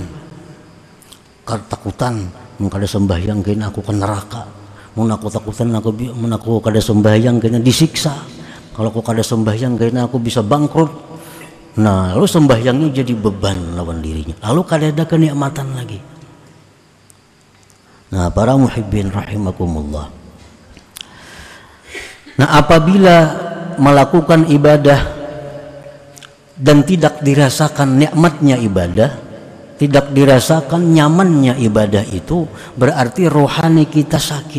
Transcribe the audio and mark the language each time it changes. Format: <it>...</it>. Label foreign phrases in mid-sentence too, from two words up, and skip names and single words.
<bjn>Ketakutan mun kada sembahyang kena aku ke neraka. Mun aku takutan mun aku kada sembahyang kena disiksa. Kalau aku kada sembahyang kena aku bisa bangkrut. Nah, lalu sembahyangnya jadi beban lawan dirinya. Lalu kada ada kenikmatan lagi.</bjn> <id>Nah, para</id> <ar>muhibbin rahimakumullah.</ar> <id>Nah, apabila melakukan ibadah dan tidak dirasakan nikmatnya ibadah, tidak dirasakan nyamannya ibadah itu berarti rohani kita sakit.</id>